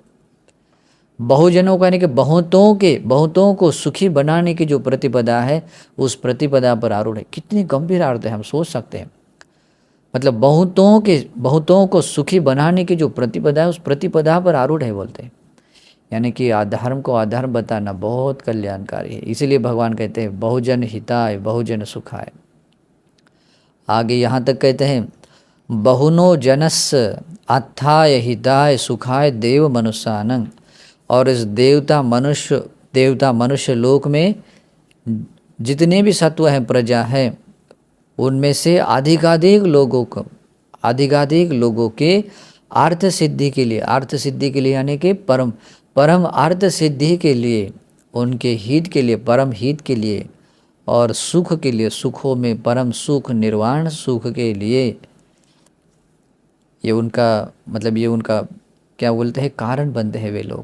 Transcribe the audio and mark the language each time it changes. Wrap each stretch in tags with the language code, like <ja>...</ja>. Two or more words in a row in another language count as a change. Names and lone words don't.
<hi>बहुजनों का यानी कि बहुतों को सुखी बनाने की जो प्रतिपदा है उस प्रतिपदा पर आरूढ़ है। कितनी गंभीर अर्थ है, हम सोच सकते हैं। मतलब बहुतों को सुखी बनाने की जो प्रतिपदा है उस प्रतिपदा पर आरूढ़ है बोलते हैं। यानी कि अधर्म को अधर्म बताना बहुत कल्याणकारी है। इसीलिए भगवान कहते हैं</hi> <pi>बहुजन हिताय बहुजन सुखाय।</pi> <hi>आगे यहाँ तक कहते हैं</hi> <pi>बहुनो जनस अत्थाय हिताय सुखाय देव मनुष्यानंग।</pi> <hi>और इस देवता मनुष्य लोक में जितने भी सत्व हैं, प्रजा है, उनमें से अधिकाधिक लोगों के अर्थ सिद्धि के लिए यानी कि परम अर्थ सिद्धि के लिए, उनके हित के लिए, परम हित के लिए और सुख के लिए, सुखों में परम सुख, निर्वाण सुख के लिए, ये उनका क्या बोलते हैं, कारण बनते हैं वे लोग।</hi>